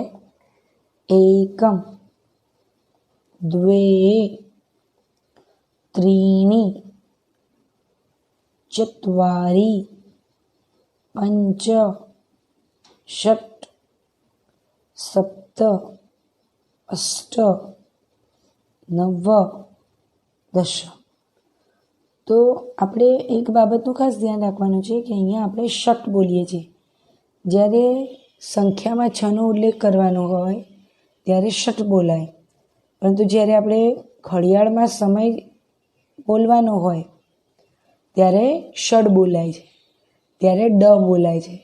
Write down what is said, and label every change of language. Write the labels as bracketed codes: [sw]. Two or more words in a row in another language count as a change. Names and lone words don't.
[sa] एकम द्वे त्रीणि चत्वारि पञ्च षट् सप्त अष्ट नव दस। [gu] तो આપણે એક બાબતનું ખાસ ધ્યાન રાખવાનું છે કે અહીંયા આપણે ષટ બોલીએ છીએ। જ્યારે સંખ્યામાં છનો ઉલ્લેખ કરવાનો હોય ત્યારે ષટ બોલાય, પરંતુ જ્યારે આપણે ઘડિયાળમાં સમય બોલવાનો હોય ત્યારે ષડ બોલાય છે, ત્યારે ડ બોલાય છે।